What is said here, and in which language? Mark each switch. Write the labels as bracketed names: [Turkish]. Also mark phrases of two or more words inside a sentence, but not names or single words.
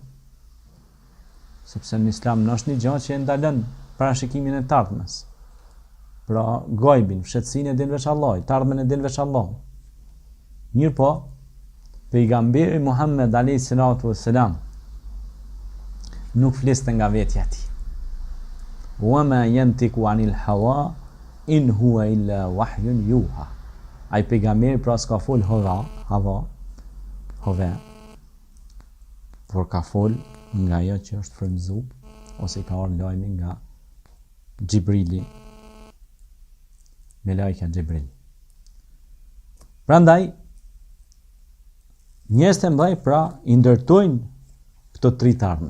[Albanian] Sepse në Islam nuk është një gjë që e ndalon parashikimin e të ardhmes. Pra gajbin, fshehtësinë e din veç Allahu, të ardhmen e din veç Allahu. Mirë po, pejgamberi Muhammed [Arabic] عليه الصلاة والسلام [Albanian] nuk fliste nga vetja e tij. [Arabic] وما ينطق عن الهوى إن هو إلا وحي يوحى. [Albanian] Ai pejgamberi pra s'ka fol hava, por ka fol nga ajo që është frymëzuar ose ka ardhur lajmi nga Xhibrili, me lajka Xhibril. Prandaj njerëzit e mëdhej pra i ndërtojnë këto tri të ardhme.